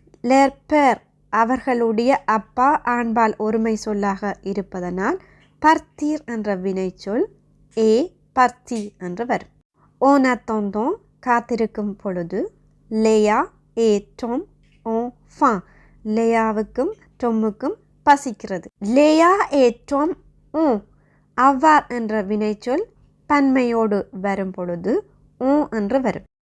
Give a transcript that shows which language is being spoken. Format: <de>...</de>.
<fr>Leur père</fr> <ta>அவர்களுடைய அப்பா ஆண்பால் ஒருமை சொல்லாக இருப்பதனால் partir என்ற வினைச்சொல்</ta> <fr>est parti</fr> <ta>என்று வரும்.</ta> <fr>En attendant</fr> <ta>காத்திருக்கும் பொழுது</ta> <fr>Léa et Tom ont faim.</fr> <ta>லேயாவுக்கும் டொம்முக்கும் பசிக்கிறது.</ta> <fr>Léa et Tom ont</fr> <ta>avoir என்ற வினைச்சொல் பன்மையோடு வரும் பொழுது on என்று வரும்.</ta>